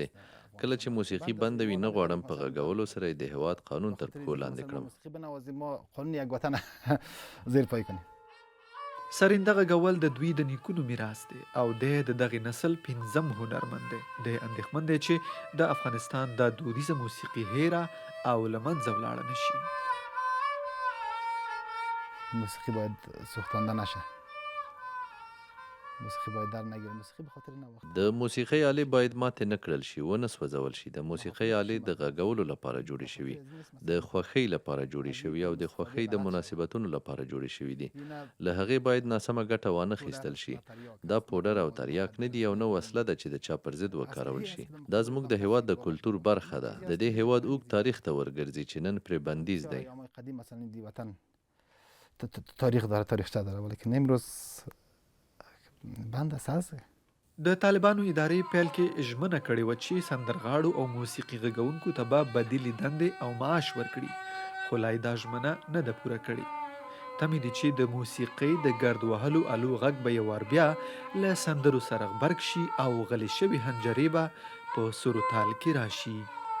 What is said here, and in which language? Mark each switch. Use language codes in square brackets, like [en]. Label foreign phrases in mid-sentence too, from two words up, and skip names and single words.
[ps] کله چې موسیقي بنده وي نه غواړم په غږولو سره یې د هېواد قانون تر پښو لاندې کړم. سرنده غږول د دوی د نیکونو میراث دی او دی د دغې نسل 5م هنرمند دی. دی اندېښمن دی چې د افغانستان دا دودیزه موسیقي هیره او له منځه ولاړه نه شي. [fa] موسیقی باید سوختانده نشه. موسیقی باید در نگیره. موسیقی به خاطر نه وخت. [ps] د موسیقۍ آلې باید ماتې نه کړل شي، ونه سوځول شي. د موسیقۍ آلې د غږولو لپاره جوړې شوي، د خوښۍ لپاره جوړې شوي او د خوښۍ د مناسبتونو لپاره جوړې شوي دي. له هغې باید ناسمه ګټه وانه خیستل شي. دا پوډر او تریاک نه دي او نه وسله ده چې د چا پر ضد وکارول شي. دا زموږ د هېواد د کلتور برخه ده. د دې هېواد اوږد تاریخ ته ورګرځي چې نن پرې بندیز دی. [fa] تاریخ داره، تاریخچه داره، ولیکن امروز بند است. [ps] د طالبانو ادارې پیل کې ژمنه کړې وه چې سندرغاړو او موسیقي غږونکو ته به بدیلې دندې او معاش ورکړي، خو لا یې دا ژمنه نه ده پوره کړې. تمې دي چې د موسیقۍ د ګرد وهلو الو غږ به یو وار بیا له سندرو سره غبرګ شي او غلې شوي حنجرې به په سروتال کې راشي.